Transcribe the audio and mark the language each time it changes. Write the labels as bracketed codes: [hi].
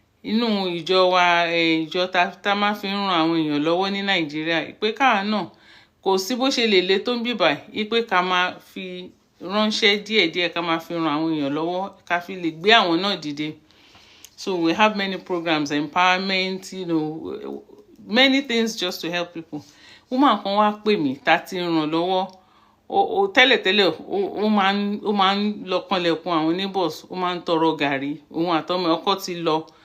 [yo] Inú ìjọ wa ìjọ tá máa fi ń ran àwọn èèyàn lọ́wọ́ ní Nàìjíríà pé káà náà kò sí bó ṣe lè le tó ń bíbà pé ká máa fi ránṣẹ́ díẹ̀díẹ̀ ká máa fi ran àwọn èèyàn lọ́wọ́ ká fi lè gbé àwọn náà dìde. [en] So we have many programs, empowerment, many things just to help people. [yo] Woman kan wá pè mí tá ti ràn lọ́wọ́. Tẹ́lẹ̀tẹ́lẹ̀ ó máa ń lọ kanlẹ̀kùn àwọn neighbors, ó máa ń tọrọ gàrí, òun àtọmọ ọkọ ti lọ.